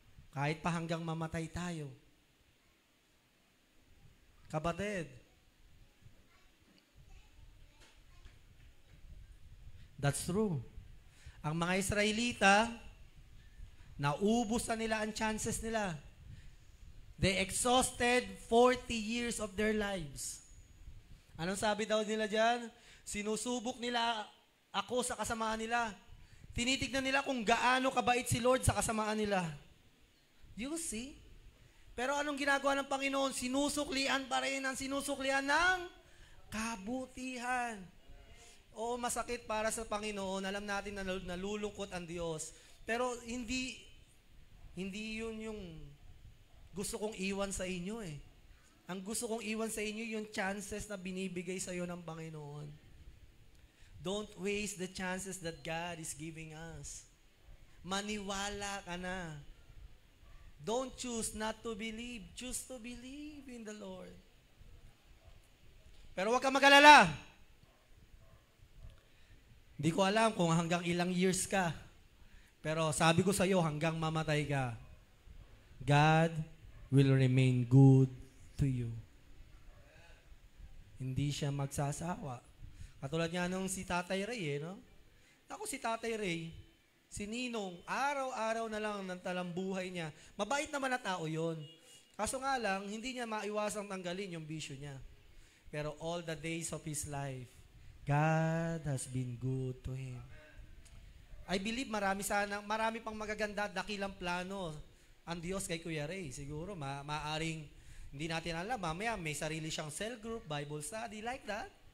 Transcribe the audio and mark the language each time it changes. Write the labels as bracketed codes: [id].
[tl] Kahit pa hanggang mamatay tayo. [en] Kapatid, that's true. [tl] Ang mga Israelita, naubos na nila ang chances nila. [en] They exhausted 40 years of their lives. [tl] Anong sabi daw nila dyan? Sinusubok nila ako sa kasamaan nila. Tinitignan nila kung gaano kabait si Lord sa kasamaan nila. [en] You see? [tl] Pero anong ginagawa ng Panginoon? Sinusuklian pa rin ang sinusuklian ng kabutihan. Oo, masakit para sa Panginoon. Alam natin na nalulungkot ang Diyos. Pero hindi yun yung gusto kong iwan sa inyo eh. Ang gusto kong iwan sa inyo yung chances na binibigay sa iyo ng Panginoon. [en] Don't waste the chances that God is giving us. [tl] Maniwala ka na. [en] Don't choose not to believe. Choose to believe in the Lord. [tl] Pero huwag ka mag-alala. Hindi ko alam kung hanggang ilang years ka. Pero sabi ko sa iyo, hanggang mamatay ka, [en] God will remain good to you. [tl] Hindi siya magsasawa. Katulad nga nung si Tatay Ray, no? Ako si Tatay Ray, si Ninong, araw-araw na lang ng talambuhay niya. Mabait naman na tao yon. Kaso nga lang, hindi niya maiwasang tanggalin yung bisyo niya. [en] Pero all the days of his life, God has been good to him. I believe [tl] marami pang magaganda, dakilang plano ang Diyos kay Kuya Ray. Siguro, maaring, hindi natin alam, mamaya may sarili siyang cell group, Bible study, like that.